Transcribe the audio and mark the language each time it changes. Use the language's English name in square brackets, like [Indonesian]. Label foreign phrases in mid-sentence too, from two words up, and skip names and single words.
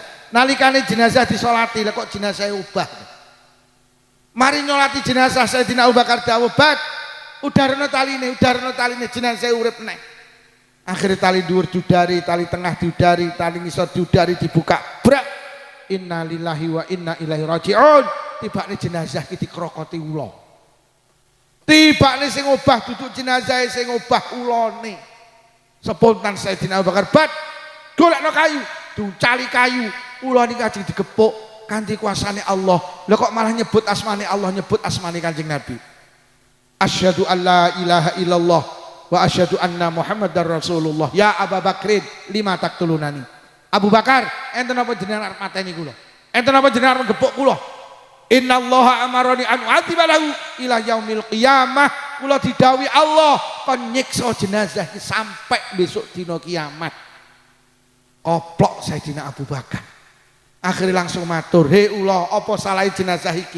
[Javanese] Nalikane jenazah disolati lha kok jenazah ubah. Mari nyolati jenazah Sayyidina Abu Bakar dawuh, "Bak, udarno taline jenazah urip neh." Akhirnya tali dhuwur diudari, tali tengah diudari, tali ngisor diudari dibuka. Brak. [Arabic] إنا لله وإنا إليه راجعون. [Javanese] Tibane jenazah iki dikrokoti ula. Tibane sing obah duduk jenazah sing obah ulane. Spontan Sayyidina Abu Bakar, "Bat, golekno kayu." Ducali kayu, ula niki ajeng digepuk kanthi kuasane Allah. Lah kok malah nyebut asmane Allah, nyebut asmane Kanjeng Nabi. [Arabic] أشهد أن لا إله إلا الله وأشهد أن محمدا رسول الله. يا أبا بكر، لم تقتلني. [Javanese] Abu Bakar, enten apa jenengan arep mateni kula? Enten apa jenengan arep gepuk kula? [Arabic] إن الله أمرني أن أعذب له إلى يوم القيامة. [Javanese] Kula didhawuhi Allah kon nyiksa jenazah iki sampai besok dina kiamat. Koplok Sayyidina Abu Bakar. Akhirnya langsung matur, "He ula, apa salah jenazah iki?